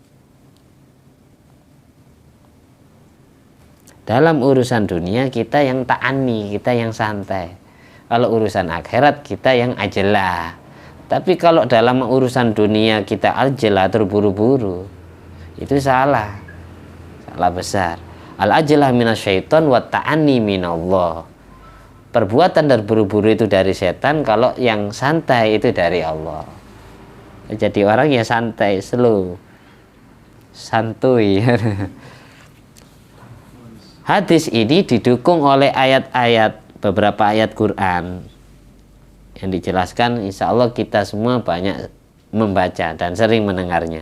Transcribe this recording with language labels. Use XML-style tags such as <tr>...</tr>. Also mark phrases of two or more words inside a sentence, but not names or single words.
<id>Dalam urusan dunia kita yang ta'ani, kita yang santai. Kalau urusan akhirat kita yang ajlah. Tapi kalau dalam urusan dunia kita ajlah, terburu-buru, itu salah besar.</id> <ar>Al-ajlah minasyaiton wa ta'ani minallah.</ar> <id>Perbuatan terburu-buru itu dari setan, kalau yang santai itu dari Allah. Jadi orang yang santai, slow, santuy. Hadis ini didukung oleh ayat-ayat, beberapa ayat Quran yang dijelaskan,</id> <ar>insya Allah</ar> <id>kita semua banyak membaca dan sering mendengarnya.</id>